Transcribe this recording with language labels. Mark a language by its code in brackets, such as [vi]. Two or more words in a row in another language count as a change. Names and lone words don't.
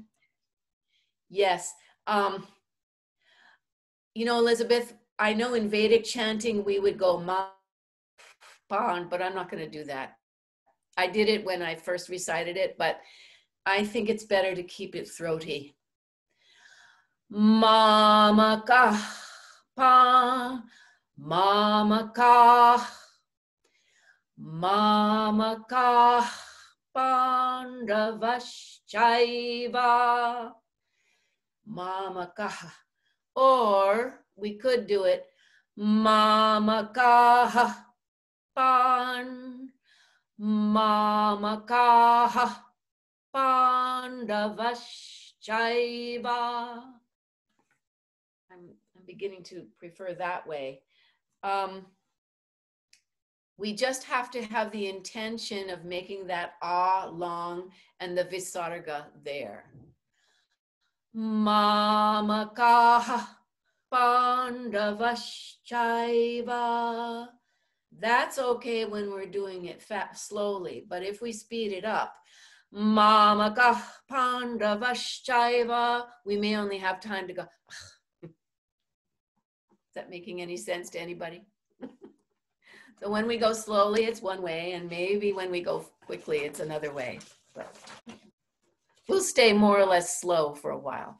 [en] Yes. You know, Elizabeth, I know in Vedic chanting we would go ma, pan, but I'm not going to do that. I did it when I first recited it, but I think it's better to keep it throaty. [sa] Mamaka, pa, mamaka, mamaka, pandavaschaiva, mamaka. [en] Or we could do it, [sa] mamaka, pan, mamaka, pandavaschaiva. [en] I'm beginning to prefer that way. We just have to have the intention of making that ah long and the visarga there. [sa] Mamaka pandavaschaiva. [en] That's okay when we're doing it slowly, but if we speed it up, [sa] mamaka pandavaschaiva, [en] we may only have time to go. Is that making any sense to anybody? So when we go slowly, it's one way, and maybe when we go quickly, it's another way. But we'll stay more or less slow for a while.